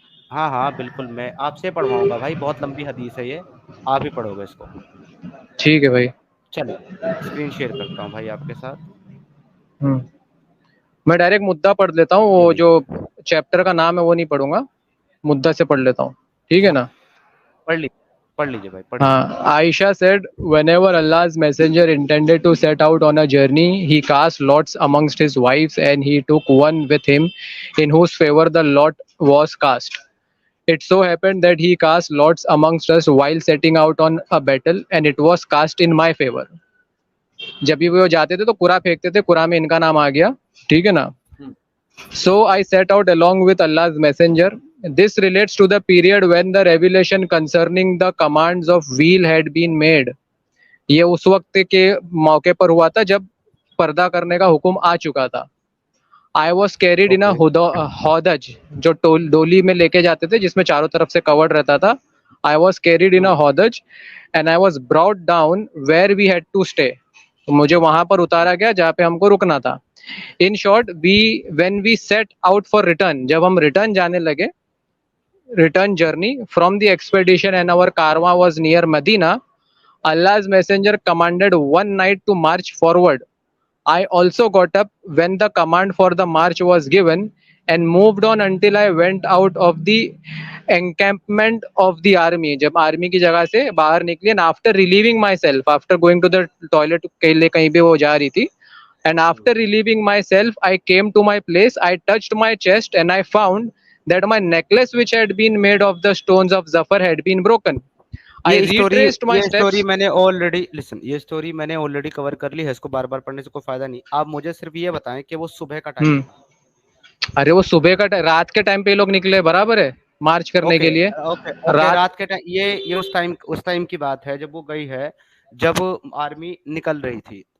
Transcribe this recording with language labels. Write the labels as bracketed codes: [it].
[hi] हाँ हाँ बिल्कुल, मैं आपसे पढ़वाऊंगा भाई, बहुत लंबी हदीस है ये, आप ही पढ़ोगे इसको. ठीक है भाई. चलो, स्क्रीन शेयर करता हूँ भाई आपके साथ. मैं डायरेक्ट मुद्दा पढ़ लेता हूँ, ये वो जो देखिए, चैप्टर का नाम है वो नहीं पढ़ूंगा, मुद्दा से पढ़ लेता हूँ. ठीक है ना? पढ़ ली. पढ़ लीजिए भाई, पढ़िए। [en] Aisha said, whenever Allah's messenger intended to set out on a journey, he cast lots amongst his wives, and he took one with him, in whose favor the lot was cast. It so happened that he cast lots amongst us while setting out on a battle, and it was cast in my favor. [hi] जब भी वो जाते थे तो कुरा फेंकते थे, कुरा में इनका नाम आ गया, ठीक है ना? [en] So I set out along with Allah's messenger. This relates to the period when the revelation concerning the commands of wheel had been made. [hi] ये उस वक्त के मौके पर हुआ था जब पर्दा करने का हुक्म आ चुका था. [en] I was carried in a hodaj, [hi] जो डोली में लेके जाते थे जिसमें चारों तरफ से कवर्ड रहता था. [en] I was carried in a hodaj and I was brought down where we had to stay. [hi] तो मुझे वहां पर उतारा गया जहाँ पे हमको रुकना था. [en] In short, when we set out for return, [hi] जब हम रिटर्न जाने लगे, [en] return journey from the expedition and our karwa was near Medina, Allah's messenger commanded one night to march forward. I also got up when the command for the march was given and moved on until I went out of the encampment of the army. [hi] जब army की जगह से बाहर निकली, [en] and after relieving myself, after going to the toilet [hi] के लिए कहीं पे वो जा रही थी, [en] and after relieving myself, I came to my place. I touched my chest and I found that my necklace, which had been made of the stones of Zafar, had been broken. I retraced my steps. [hi] Story मैंने already listen, ये story मैंने already cover कर ली है, इसको बार बार पढ़ने से कोई फायदा नहीं. आप मुझे सिर्फ ये बताएं कि वो सुबह का टाइम था. अरे वो सुबह का रात के टाइम पे ये लोग निकले, बराबर है, मार्च करने के लिए. रात के टाइम, ये उस टाइम की बात है जब वो गई है, जब आर्मी निकल रही थी.